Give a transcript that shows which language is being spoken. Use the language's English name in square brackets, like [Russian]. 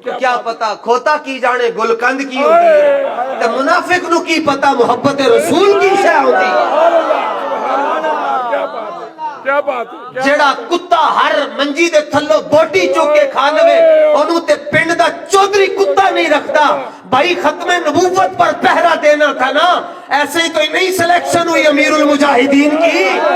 [Punjabi] کیا پتا کھوتا کی جانے گلکند کی ہوتی ہے, تے منافق نو کی پتا محبت رسول کی شے ہوتی ہے. [Urdu] کیا بات ہے, [Punjabi] جیڑا کتا ہر منجی دے تھلو بوٹی چوکے کھا لوے, انہوں تے پنڈ دا چودھری کتا نہیں رکھتا. [Urdu] بھائی ختم نبوت پر پہرا دینا تھا نا, ایسے ہی تو نہیں سلیکشن ہوئی امیر المجاہدین کی.